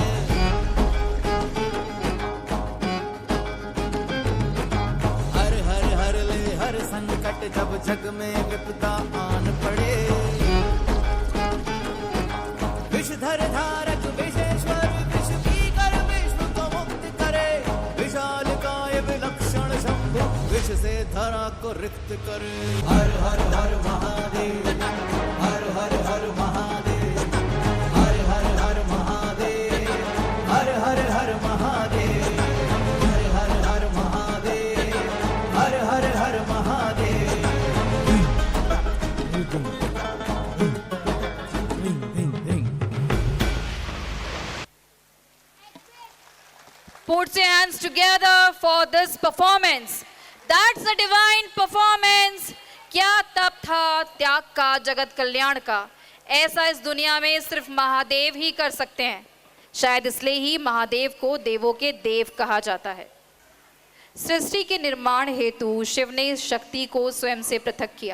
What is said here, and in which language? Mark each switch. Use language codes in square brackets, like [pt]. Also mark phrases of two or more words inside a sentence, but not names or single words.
[hi] हर हर हर ले हर संकट जब जग में विपदा आन पड़े। विषधर धारक विशेश्वर विष की कर विश्व को मुक्त करे। विशाल काय विलक्षण शंभु विष से धरा को रिक्त करे। हर हर हर महादेव हर हर हर महादेव हर हर हर महादेव हर हर हर महादेव हर हर हर महादेव हर हर हर महादेव। [en] Put your hands together for this performance. That's a divine performance. [hi] क्या तप था त्याग का, जगत कल्याण का। ऐसा इस दुनिया में सिर्फ महादेव ही कर सकते हैं। शायद इसलिए ही महादेव को देवों के देव कहा जाता है। सृष्टि के निर्माण हेतु शिव ने शक्ति को स्वयं से पृथक किया।